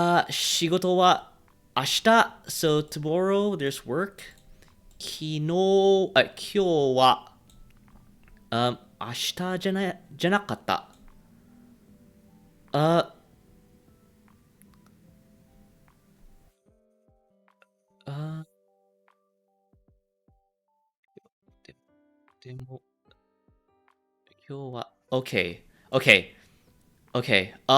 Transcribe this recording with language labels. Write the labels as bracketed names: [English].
[Japanese] 仕事は明日 [English] so tomorrow there's work. [Japanese] 今日は明日じゃなかった。 Uh, あ、で、でも、今日は、okay, okay, okay.